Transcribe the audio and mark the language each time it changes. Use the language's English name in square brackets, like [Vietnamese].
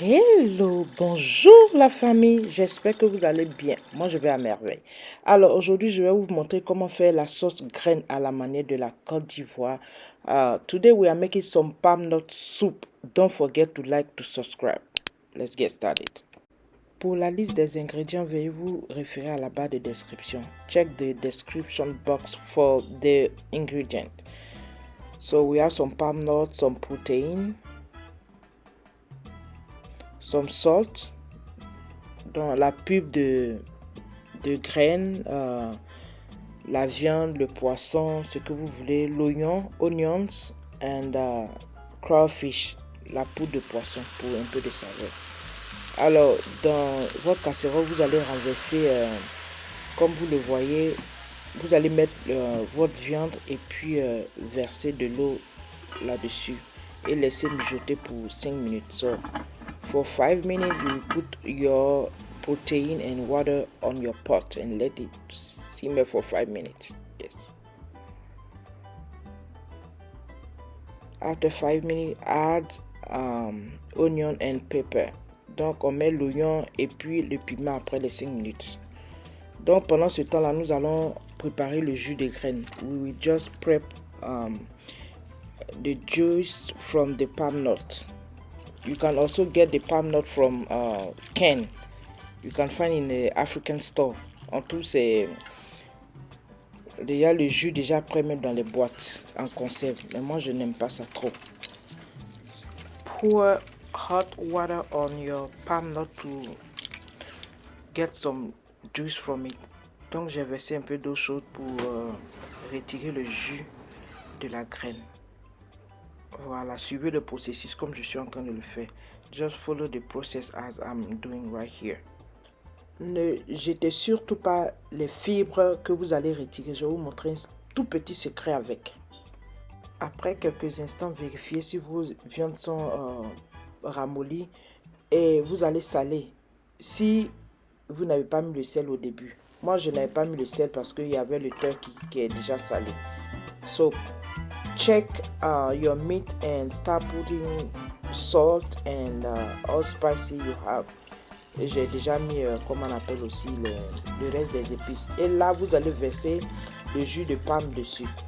[French] Hello, bonjour la famille, j'espère que vous allez bien. Moi je vais à merveille. Alors aujourd'hui je vais vous montrer comment faire la sauce graine à la manière de la Côte d'Ivoire. [English] Today we are making some palm nut soup. Don't forget to like, to subscribe. Let's get started. [French] Pour la liste des ingrédients, veuillez vous référer à la barre de description. [English] Check the description box for the ingredient. So we have some palm nuts, some protein, some salt, [French] dans la pub de graines, la viande, le poisson, ce que vous voulez, l'oignon, [English] onions, and crawfish, [French] la poudre de poisson pour un peu de saveur. Alors, dans votre casserole, vous allez renverser, comme vous le voyez, vous allez mettre votre viande et puis verser de l'eau là-dessus et laisser mijoter pour 5 minutes. [English] So, for 5 minutes, you put your protein and water on your pot and let it simmer for 5 minutes. Yes. After 5 minutes, add onion and pepper. [French] Donc, on met l'oignon et puis le piment après les 5 minutes. Donc, pendant ce temps-là, nous allons préparer le jus de graines. We will just prep the juice from the palm nut. You can also get the palm nut from can. You can find in the African store. En tout, c'est déjà le jus déjà prêt même dans les boîtes en conserve. Mais moi, je n'aime pas ça trop. [English] Pour hot water on your palm nut to get some juice from it. [French] Donc j'ai versé un peu d'eau chaude pour retirer le jus de la graine. Voilà, suivez le processus comme je suis en train de le faire. [English] Just follow the process as I'm doing right here. [French] Ne jetez surtout pas les fibres que vous allez retirer. Je vais vous montrer un tout petit secret avec. Après quelques instants, vérifiez si vos viandes sont ramollies et vous allez saler. Si vous n'avez pas mis le sel au début. Moi, je n'avais pas mis le sel parce qu'il y avait le turkey qui est déjà salé. [English] So, check your meat and start putting salt and all spicy you have. [French] J'ai déjà mis, comme on appelle aussi, le reste des épices. Et là, vous allez verser le jus de palme dessus.